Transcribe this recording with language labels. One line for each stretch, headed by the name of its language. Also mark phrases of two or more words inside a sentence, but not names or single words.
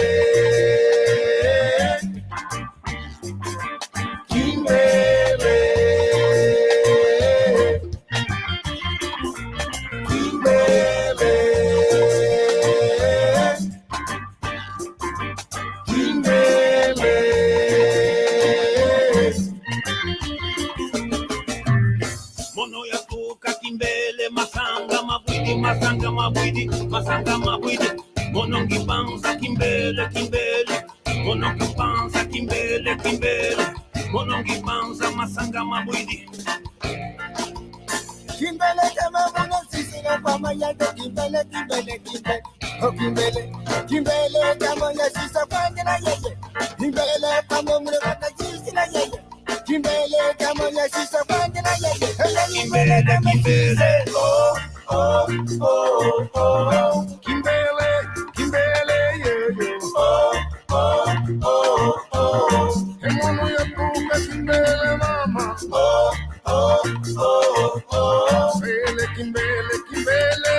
Kongo: Kimbele, kimbele. Mono ya tuka kimbele, masanga mabwidi, masanga mabwidi, masanga mabwidi. Monongi banza kimbele, kimbele. Monongi banza kimbele, kimbele. Monongi banza masanga mabwidi.
Swahili: Kimbele kama mwana sisi na kwa mayande kimbele, kimbele, kimbele. Oh kimbele, kimbele kama ya sisa kwa ngina yeye. Kimbele kama mwana kata sisi na yeye. Kimbele kama ya sisa kwa ngina yeye. Kimbele kama kimbele. Oh, oh, oh, oh.
Kongo: Kimbele, kimbele, yeah, yeah. Oh, oh, oh, oh. Mono ya tuka kimbele mama. Oh, oh, oh, oh. Kimbele, kimbele, kimbele.